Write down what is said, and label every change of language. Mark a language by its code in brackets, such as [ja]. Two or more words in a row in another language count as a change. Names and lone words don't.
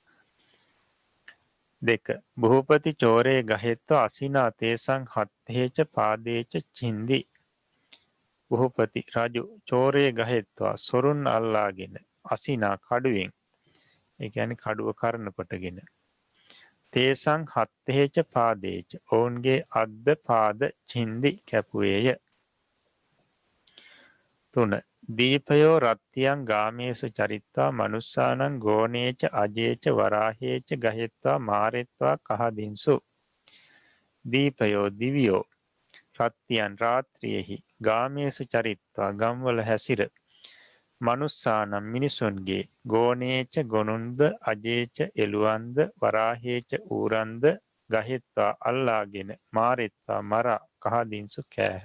[pi] 2 භූපති චෝරේ ගහෙත්ව අසිනා තේසං හත්තේච පාදේච චින්දි. [si] භූපති රජු [pi] චෝරේ ගහෙත්වා [si] සොරුන් අල්ලාගෙන අසිනා කඩුවෙන් ඒ කියන්නේ කඩුව කරන කොටගෙන [pi] තේසං හත්තේච පාදේච [si] ඔවුන්ගේ අද්ද පාද චින්දි කැපුවේය. [pi] 3 දීපයෝ රත්තියන් ගාමේසු චරිත්වා මනුස්සානං ගෝනේච අජේච වරාහේච ගහෙත්වා මාරෙත්වා කහදින්සු. [si] දීපයෝ දිවියෝ රත්තියන් රාත්‍රියෙහි [pi] ගාමේසු චරිත්වා [si] ගම්වල හැසිර මනුස්සානම් මිනිසුන්ගේ ගෝනේච ගොනුන්ද අජේච එළුවන්ද වරාහේච ඌරන්ද ගහෙත්වා අල්ලාගෙන මාරෙත්වා මරා කහදින්සු කෑහ.